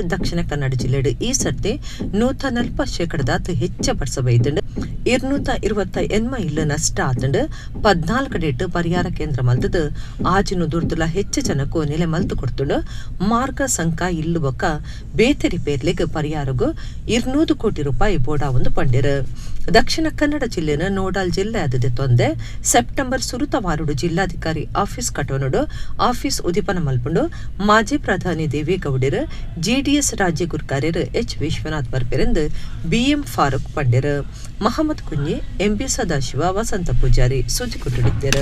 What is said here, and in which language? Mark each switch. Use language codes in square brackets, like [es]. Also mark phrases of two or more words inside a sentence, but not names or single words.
[tcy] ದಕ್ಷಿಣ ಕನ್ನಡ ಜಿಲ್ಲೆಡು ಈ ಸರ್ತಿ 140% ಹೆಚ್ಚ ಬಡ್ಸ ಬೈದಂಡು 228 ಇಲ್ಲು ನಷ್ಟ ಆತಂಡು 14 ಡೇಟ್ ಪರಿಹಾರ ಕೇಂದ್ರ ಮಲ್ತದು ಆಜಿನು ದುರ್ದುಲ ಹೆಚ್ಚು ಜನಕ್ಕೂ ನೆಲೆ ಮಲ್ತು ಕೊಡ್ತುಂಡು ಮಾರ್ಗ ಸಂಕ ಇಲ್ಲು ಬೊಕ್ಕ ಬೇತರಿ ಪೇರ್ಲೆಗ್ ಪರಿಹಾರಗೂ 200 ಕೋಟಿ ರೂಪಾಯಿ ಬೋಡಾ ಒಂದು ಪಂಡಿರು. ದಕ್ಷಿಣ ಕನ್ನಡ ಜಿಲ್ಲೆನ ನೋಡಾಲ್ ಜಿಲ್ಲೆ ಆದದೆ ತೊಂದೆ ಸೆಪ್ಟೆಂಬರ್ ಸುರುತವಾರುಡು ಜಿಲ್ಲಾಧಿಕಾರಿ ಆಫೀಸ್ ಕಟೋನುಡು ಆಫೀಸ್ ಉದೀಪನ ಮಲ್ಪುಂಡು ಮಾಜಿ ಪ್ರಧಾನಿ ದೇವೇಗೌಡರು JDS ರಾಜ್ಯ ಗುರುಕಾರ್ಯರು H ವಿಶ್ವನಾಥ್ ಬರ್ಪೆರೆಂದು BM ಫಾರೂಕ್ ಪಂಡಿರು. [kn] ಮಹಮ್ಮದ್ ಕುಂಜಿ MB ಸದಾಶಿವ ವಸಂತ ಪೂಜಾರಿ ಸುದ್ದಿ ಕೊಟ್ಟಿದ್ದರು.